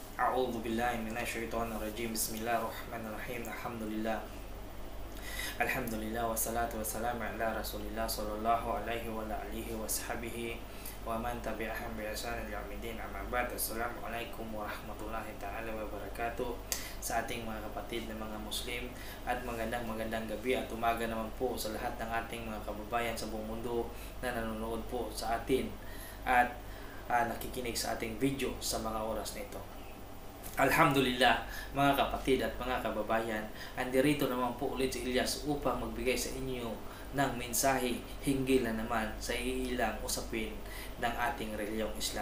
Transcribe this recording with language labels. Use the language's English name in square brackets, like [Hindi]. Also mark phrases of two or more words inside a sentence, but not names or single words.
[Arabic] أعوذ بالله من الشيطان الرجيم بسم الله الرحمن الرحيم. الحمد لله والصلاة والسلام على رسول الله صلى الله عليه وآله وصحبه ومن تبعهم بإحسان إلى يوم أما بعد. السلام عليكم ورحمة الله تعالى وبركاته. [Filipino] Sa ating mga kapatid na mga Muslim, at magandang gabi at umaga naman po sa lahat ng ating mga kababayan sa buong mundo na nanonood po sa atin at nakikinig sa ating video sa mga oras na ito. Alhamdulillah mga kapatid at mga kababayan, andirito naman po ulit si Ilyas upang magbigay sa inyo ng mensahe hinggil na naman sa ilang usapin ng ating reliyong Islam.